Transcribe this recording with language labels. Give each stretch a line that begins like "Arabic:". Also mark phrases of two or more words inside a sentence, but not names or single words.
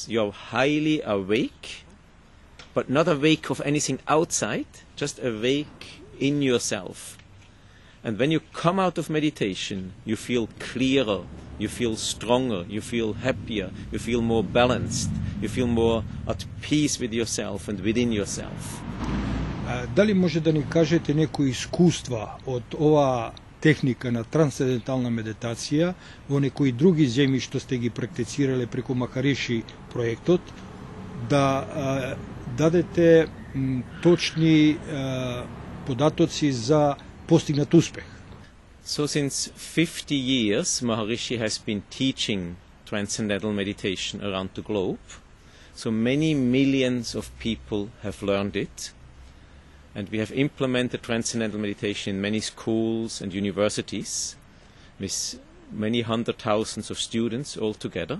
English: You're highly awake, but not awake of anything outside, just awake in yourself. And when you come out of meditation, you feel clearer, you feel stronger, you feel happier, you feel more balanced, you feel more at peace with yourself and within yourself.
Macedonian: Дали може да ни кажете некои искуства од оваа техника на трансцендентална медитација во некои други земји што сте ги практицирале преку Махариши проектот, да дадете точни податоци за постигнат успех.
English: So since 50 years, Maharishi has been teaching transcendental meditation around the globe. So many millions of people have learned it. And we have implemented transcendental meditation in many schools and universities with many hundred thousands of students altogether.